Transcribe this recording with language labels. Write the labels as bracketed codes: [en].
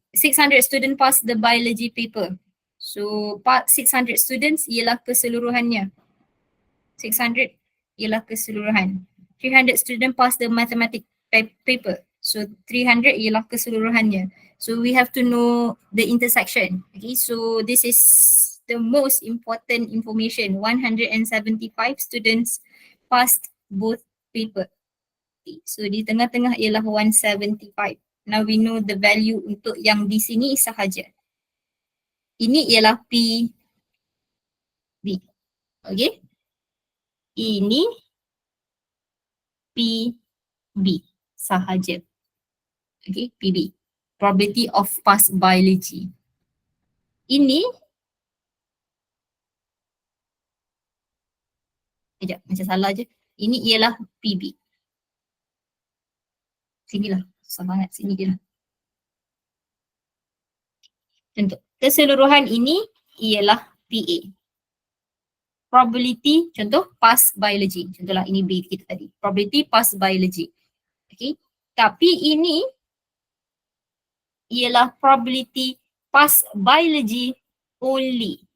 [en] 600 student pass the biology paper. [ms] So 600 students ialah keseluruhannya. 600 ialah keseluruhan. [en] 300 student pass the mathematics paper. [ms] So 300 ialah keseluruhannya. [en] So we have to know the intersection. Okay, so this is the most important information. 175 students passed both paper. [ms] Okay, so di tengah-tengah ialah 175. [en] Now we know the value [ms] untuk yang di sini sahaja. Ini ialah P B. Okay. Ini P B sahaja. Okay, PB. [en] Probability of pass biology. [ms] Ini macam salah je. Ini ialah PB. Sinilah, susah banget. Sini je lah. Contoh, keseluruhan ini ialah PA. Probability, contoh, pass biology. Contohlah ini B kita tadi. [en] Probability pass biology. Okay. [ms] Tapi ini ialah probability pass biology only.